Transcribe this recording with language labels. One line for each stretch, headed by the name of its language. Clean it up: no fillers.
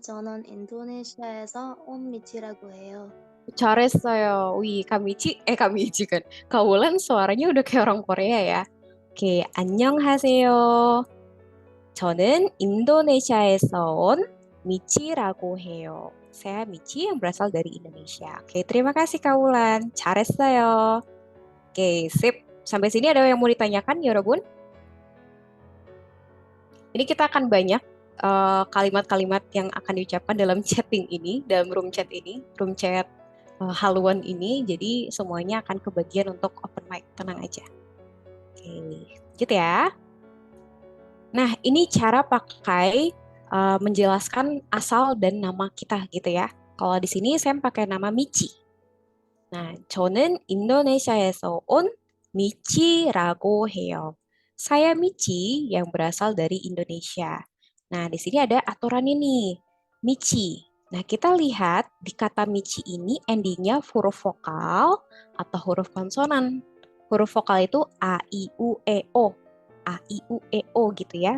Korean: 저는 인도네시아에서 온 미치라고 해요. 잘했어요.
Indonesian: Wih, Kamichi kan. Kawulan suaranya udah kayak orang Korea ya.
Korean: Oke, 안녕하세요. 저는 인도네시아에서 온 미치라고 해요.
Indonesian: Saya Michi yang berasal dari Indonesia. Oke, terima kasih Kawulan.
Korean: 잘했어요.
Indonesian: Oke, sip. Sampai sini ada yang mau ditanyakan, Yorobun? Ini kita akan banyak kalimat-kalimat yang akan diucapkan dalam chatting ini, dalam room chat ini, room chat haluan ini. Jadi semuanya akan kebagian untuk open mic. Tenang aja. Oke, lanjut ya. Nah, ini cara pakai menjelaskan asal dan nama kita gitu ya. Kalau di sini saya pakai nama Michi.
Korean: Nah, 저는 인도네시아에서 온 미치라고 해요.
Indonesian: Saya Michi yang berasal dari Indonesia. Nah, di sini ada aturan ini, Michi. Nah, kita lihat di kata Michi ini endingnya huruf vokal atau huruf konsonan. Huruf vokal itu A, I, U, E, O. A, I, U, E, O gitu ya.